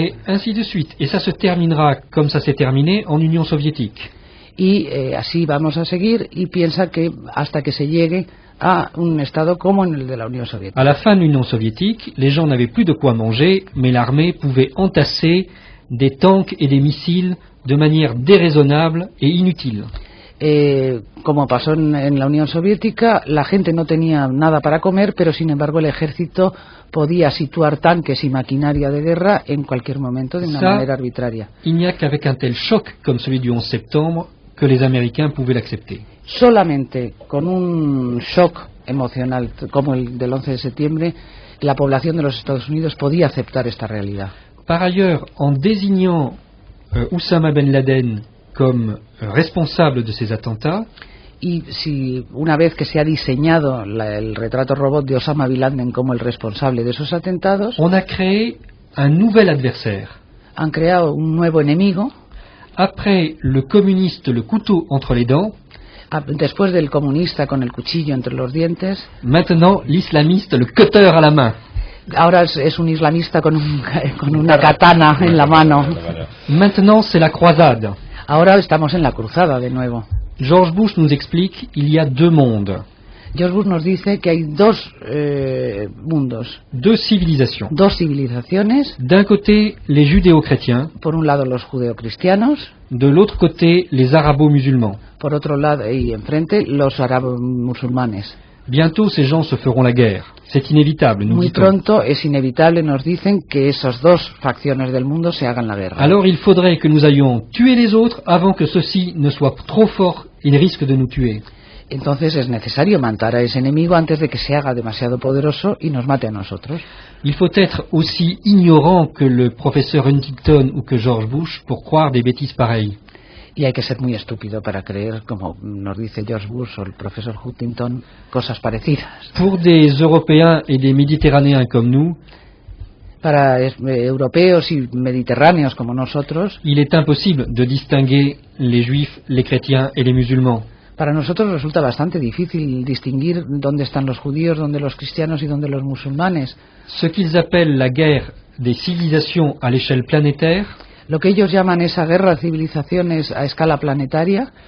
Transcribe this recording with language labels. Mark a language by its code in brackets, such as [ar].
[fr] Et ainsi de suite. Et ça se terminera comme ça s'est terminé en Union soviétique. [es] Y así vamos a seguir, y piensa que hasta que se llegue a un estado como en el de la Unión Soviética. [fr] À la fin de l'Union soviétique, les gens n'avaient plus de quoi manger, mais l'armée pouvait entasser des tanks et des missiles de manière déraisonnable et inutile. [es] Como pasó en la Unión Soviética, la gente no tenía nada para comer, pero sin embargo el ejército podía situar tanques y maquinaria de guerra en cualquier momento de una manera arbitraria. [fr] Il n'y a qu'avec un tel choc comme celui du 11 septembre que les Américains pouvaient l'accepter. [es] Solamente con un shock emocional como el del 11 de septiembre, la población de los Estados Unidos podía aceptar esta realidad. [fr] Par ailleurs, en désignant Oussama Ben Laden comme responsable de ces attentats, [es] y si una vez que se ha diseñado el retrato robot de Osama Bin Laden como el responsable de esos atentados, [fr] on a créé un nouvel adversaire. [es] Han creado un nuevo enemigo. [fr] Après le communiste le couteau entre les dents, [es] después del comunista con el cuchillo entre los dientes, [fr] maintenant l'islamiste le cutter à la main. [es] Ahora es un islamista con una katana en la mano. [fr] Maintenant c'est la croisade. [es] Ahora estamos en la cruzada de nuevo. [fr] George Bush nous explique qu'il y a 2 mondes. [es] George Bush nos dice que hay 2 mundos. [fr] 2 civilisations. [es] 2 civilizaciones. [fr] D'un côté, les judéo-chrétiens. [es] Por un lado los judeocristianos. [fr] De l'autre côté, les arabo-musulmans. [es] Por otro lado y enfrente los árabo-musulmanes. [fr] Bientôt ces gens se feront la guerre. C'est inévitable, nous [es] Muy [fr] dit-on. [es] pronto es inevitable, nos dicen, que esas dos facciones del mundo se hagan la guerra. [fr] Alors il faudrait que nous allions tuer les autres avant que ceux-ci ne soient trop forts et risquent de nous tuer. [es] Entonces es necesario matar a ese enemigo antes de que se haga demasiado poderoso y nos mate a nosotros. [fr] Il faut être aussi ignorant que le professeur Huntington ou que George Bush pour croire des bêtises pareilles. [es] Y hay que ser muy estúpido para creer, como nos dice George Bush o el profesor Huntington, cosas parecidas. [fr] Pour des Européens et des Méditerranéens comme nous, [es] Para europeos y mediterráneos como nosotros, [fr] il est impossible de distinguer les juifs, les chrétiens et les musulmans. [es] para nosotros resulta bastante difícil distinguir dónde están los judíos, dónde los cristianos y dónde los musulmanes. [fr] Ce qu'ils appellent la guerre des civilisations à l'échelle planétaire, [es] Lo que ellos llaman esa guerra de civilizaciones a escala planetaria,